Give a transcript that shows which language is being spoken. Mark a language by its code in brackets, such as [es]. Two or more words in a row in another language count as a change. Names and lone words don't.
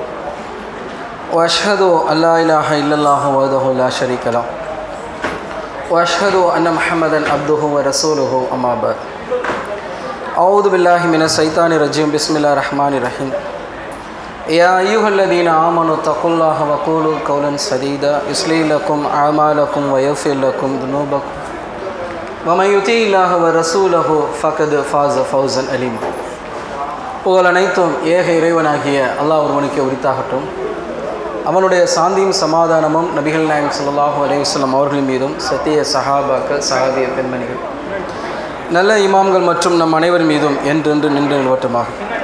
[ar] وأشهد أن لا إله إلا الله وحده لا شريك له وأشهد أن محمدا عبده ورسوله أما بعد أعوذ بالله من الشيطان الرجيم بسم الله الرحمن الرحيم يا أيها الذين آمنوا اتقوا الله وقولوا قولا سديدا يصلح لكم أعمالكم ويغفر لكم ذنوبكم ومن يطع الله ورسوله فقد فاز فوزا عظيما. [ta] புகழ் அனைத்தும் ஏக இறைவனாகிய அல்லாஹ் ஒருவனுக்கே உரித்தாகட்டும். அவனுடைய சாந்தியும் சமாதானமும் நபிகள் நாயகம் [ar] صلى الله عليه وسلم [ta] அவர்கள் மீதும் சத்திய சஹாபாக்கள் சஹாபிய பெண்மணிகள் நல்ல இமாம்கள் மற்றும் நம் அனைவர் மீதும் என்றென்று நின்று நிலவட்டமாகும்.